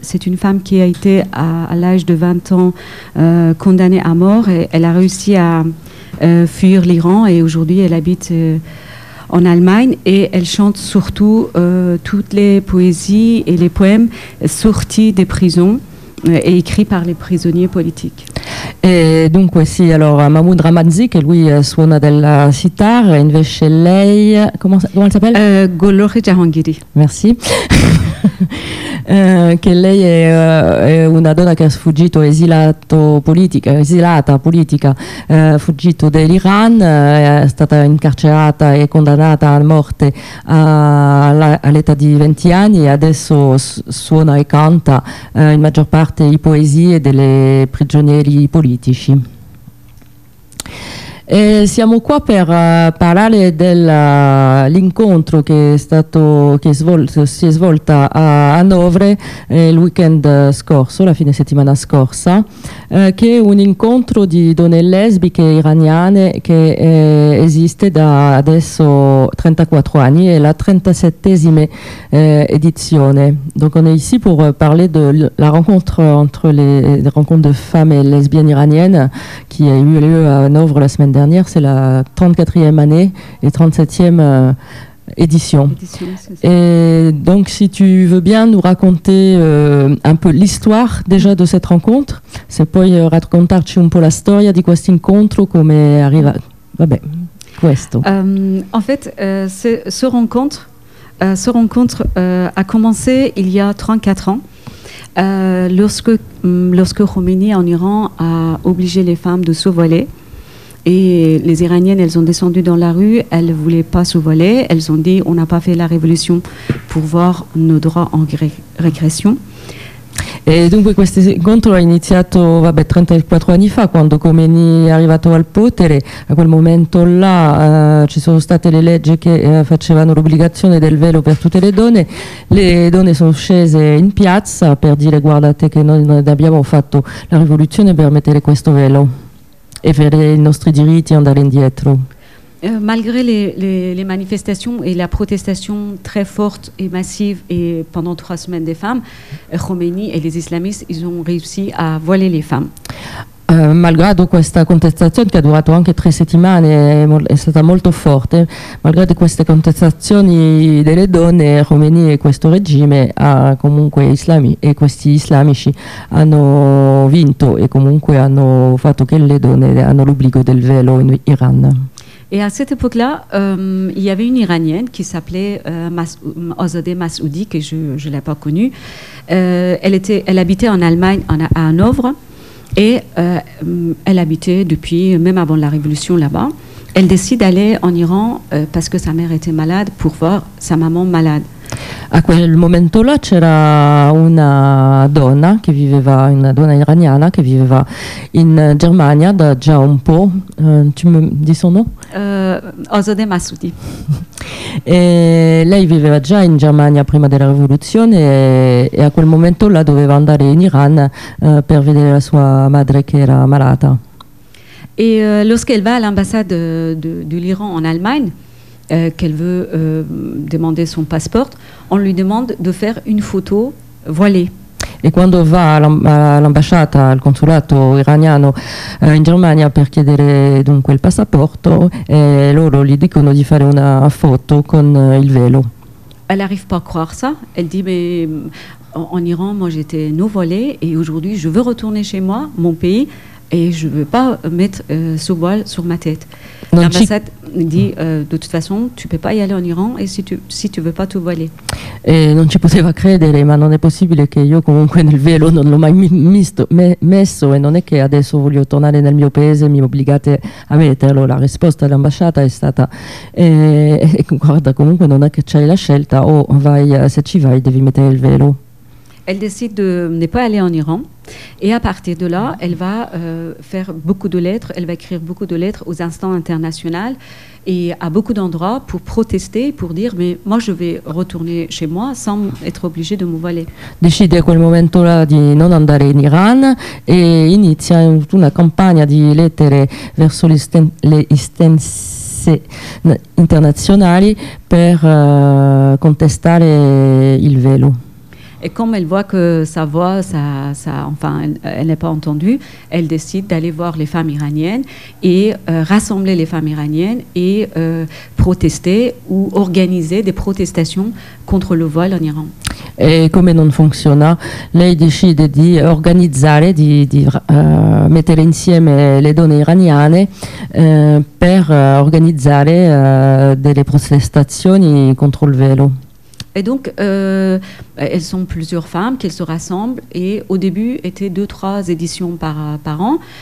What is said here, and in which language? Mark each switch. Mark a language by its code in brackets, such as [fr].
[fr] C'est une femme qui a été à l'âge de 20 ans condamnée à mort. Et elle a réussi à fuir l'Iran et aujourd'hui elle habite en Allemagne. Et elle chante surtout toutes les poésies et les poèmes sortis des prisons. È écrit par les prisonniers politiques. [it] E dunque sì, allora Mahmoud Ramanzi, che lui suona della sitar, invece lei come si chiama? Golor Jahangiri. [fr] Merci. [it] che lei è una donna che ha sfuggito esilata politica, fuggito dall'Iran, è stata incarcerata e condannata a morte all'età di 20 anni e adesso suona e canta in maggior parte i poesie delle prigionieri politici. E siamo qua per parlare dell'incontro che si è svolta a Hanovre il weekend scorso, la fine settimana scorsa, che è un incontro di donne lesbiche iraniane che esiste da adesso 34 anni, è la 37esima edizione. [fr] Donc on est ici pour parler de la rencontre entre les rencontres de femmes et lesbiennes iraniennes qui a eu lieu à Hanovre la semaine dernière. C'est la 34e année et 37e édition. Et donc, si tu veux bien nous raconter un peu l'histoire déjà de cette rencontre, [it] se puoi raccontarci un po' la storia di questo incontro, come è arrivato. Vabbè, questo. [fr] En fait, cette rencontre a commencé il y a 34 ans. Lorsque Khomeini en Iran a obligé les femmes de se voiler. Et les Iraniennes, elles ont descendu dans la rue, elles ne voulaient pas se voiler. Elles ont dit, on n'a pas fait la révolution pour voir nos droits en régression. Et donc, [it] questo incontro a iniziato 34 anni fa, quando Khomeini è arrivato al potere. A quel momento là ci sono state le leggi che facevano l'obbligazione del velo per tutte le donne. Le donne sono scese in piazza per dire, guardate che noi non abbiamo fatto la rivoluzione per mettere questo velo. [fr] Et faire nos [it] diritti et andare indietro. [fr] Malgré les manifestations et la protestation très forte et massive et pendant trois semaines des femmes, Khomeini et les islamistes, ils ont réussi à voiler les femmes. [it] Malgrado questa contestazione, che ha durato anche 3 settimane, è stata molto forte, malgrado queste contestazioni delle donne, Khomeini e questo regime ha comunque islami, e questi islamici hanno vinto e comunque hanno fatto che le donne hanno l'obbligo del velo in Iran. [fr] Et à cette époque-là, il y avait une Iranienne qui s'appelait Azadeh Masoudi, que je ne l'ai pas connue. Elle habitait en Allemagne, à Hanovre, et elle habitait depuis, même avant la révolution là-bas. Elle décide d'aller en Iran parce que sa mère était malade, pour voir sa maman malade. [it] A quel momento là c'era una donna che viveva, una donna iraniana che viveva in Germania da già un po', tu mi dici son nome? Azadeh Masoudi. E lei viveva già in Germania prima della rivoluzione e a quel momento là doveva andare in Iran per vedere la sua madre che era malata. [fr] E lorsqu'elle va all'ambassade de l'Iran en Allemagne, qu'elle veut demander son passeport, on lui demande de faire une photo voilée. Et quand on va à [it] l'ambasciata, al consulato iraniano in Germania per chiedere dunque il passaporto, loro gli dicono di fare una foto con il velo. [fr] Elle n'arrive pas à croire ça. Elle dit mais en Iran, moi j'étais non voilée et aujourd'hui je veux retourner chez moi, mon pays. Et je ne veux pas mettre ce voile sur ma tête. Non, l'ambassade dit, de toute façon, tu ne peux pas y aller en Iran et si tu ne veux pas te voiler. [it] Et non ci poteva credere, ma non è possibile che io comunque nel velo non l'ho mai messo e non è che adesso voglio tornare nel mio paese e mi obbligate a metterlo. La risposta dell'ambasciata è stata, guarda, comunque non è che c'hai la scelta, se ci vai devi mettere il velo. [fr] Elle décide de ne pas aller en Iran et à partir de là, elle va faire beaucoup de lettres, elle va écrire beaucoup de lettres aux instances internationales et à beaucoup d'endroits pour protester, pour dire mais moi je vais retourner chez moi sans être obligée de me voiler. [it] Décide à quel moment là de non andare in Iran et inizia una campagna di lettere verso le istanze internazionali per contestare il velo. [fr] Et comme elle voit que sa voix, elle n'est pas entendue, elle décide d'aller voir les femmes iraniennes et rassembler les femmes iraniennes et protester ou organiser des protestations contre le voile en Iran. Et comme [it] non fonctionne, lei decide di organizzare, di mettere insieme le donne iraniane per organizzare delle protestazioni contro il velo. [fr] Et donc, elles sont plusieurs femmes qui se rassemblent. Et au début, étaient 2-3 éditions par an.